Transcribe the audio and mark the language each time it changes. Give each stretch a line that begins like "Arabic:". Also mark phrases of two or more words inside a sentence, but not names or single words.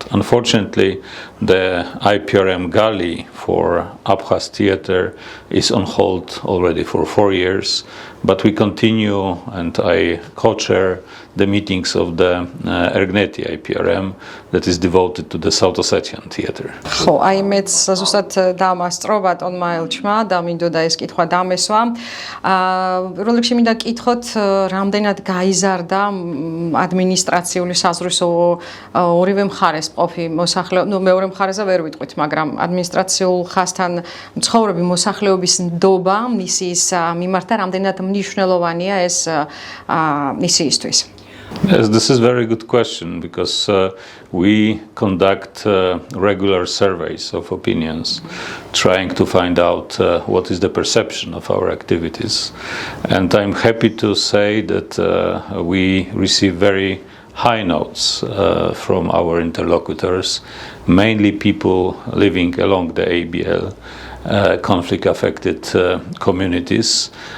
English: Unfortunately, the IPRM Gali for Abkhaz theater is on hold already for 4 years, but we continue, and I co-chair the meetings of the Ergneti IPRM that is devoted to the South Ossetian theater.
Georgian: ხო, აი მეც ზუსტად დამასწრო ბატონმა ელჩმა და მინდოდა ეს კითხვა დამესვა. როლექსში მინდა კითხოთ, რამდენად გაიზარდა ადმინისტრაციული საზღვრის ორივე მხარეს მყოფი მოსახლეობა, მეორე მხარეზე ვერ ვიტყვით, მაგრამ ადმინისტრაციულ ხაზთან მცხოვრები მოსახლეობის ნდობა მისიის მიმართ და რამდენად მნიშვნელოვანია ეს მისიისთვის.
English: Yes, this is a very good question, because we conduct regular surveys of opinions, trying to find out what is the perception of our activities. And I'm happy to say that we receive very high notes from our interlocutors, mainly people living along the ABL, conflict-affected communities.